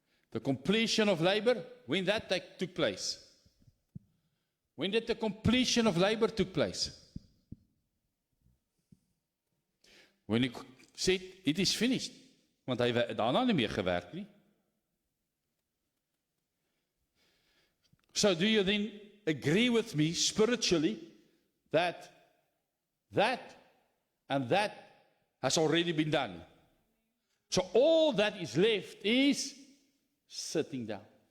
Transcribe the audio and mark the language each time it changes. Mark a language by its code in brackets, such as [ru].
[en] The completion of labor, when that took place? When did the completion of labor took place? When he said, it is finished. [af] Want hy het daarna nie meer gewerk nie. [en] So do you then agree with me spiritually that and that has already been done? So all that is left is sitting down.